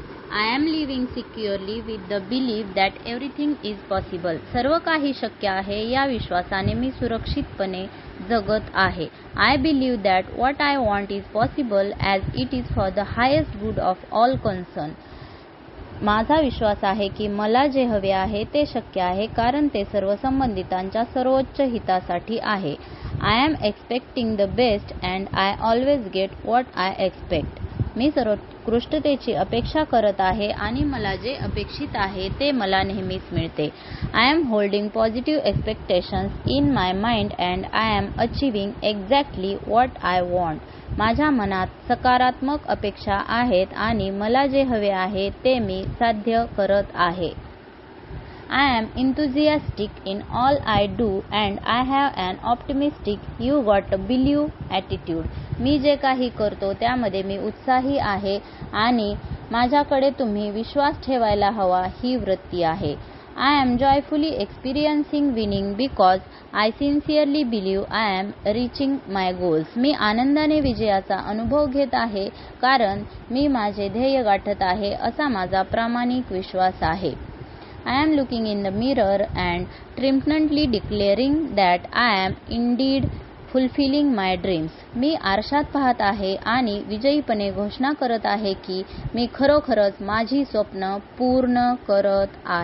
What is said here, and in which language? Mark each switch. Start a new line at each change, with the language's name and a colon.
English: I am living securely with the belief that everything is possible.
Marathi: सर्व काही शक्य आहे या विश्वासाने मी सुरक्षितपणे जगत आहे.
English: I believe that what I want is possible as it is for the highest good of all concerned.
Marathi: माझा विश्वास आहे की मला जे हवे आहे ते शक्य आहे कारण ते सर्व संबंधितांच्या सर्वोच्च हितासाठी आहे.
English: I am expecting the best and I always get what I expect.
Marathi: मी सर्वोत्कृष्टतेची अपेक्षा करत आहे आणि मला जे अपेक्षित आहे ते मला नेहमीच मिळते.
English: I am holding positive expectations in my mind and I am achieving exactly what I want.
Marathi: माझ्या मनात सकारात्मक अपेक्षा आहेत आणि मला जे हवे आहे ते मी साध्य करत आहे.
English: I am enthusiastic in all I do and I have an optimistic you got to believe attitude.
Marathi: मी जे काही करतो त्यामध्ये मी उत्साही आहे आणि माझ्याकडे तुम्ही विश्वास ठेवायला हवा ही वृत्ती आहे.
English: I am joyfully experiencing winning because I sincerely believe I am reaching my goals.
Marathi: मी आनंदाने विजयाचा अनुभव घेत आहे कारण मी माझे ध्येय गाठत आहे असा माझा प्रामाणिक विश्वास आहे.
English: I am looking in the mirror and triumphantly declaring that I am indeed fulfilling my dreams.
Marathi: मी आरशात पाहत आहे आणि विजयीपणे घोषणा करत आहे की मी खरोखरच माझी स्वप्न पूर्ण करत आहे.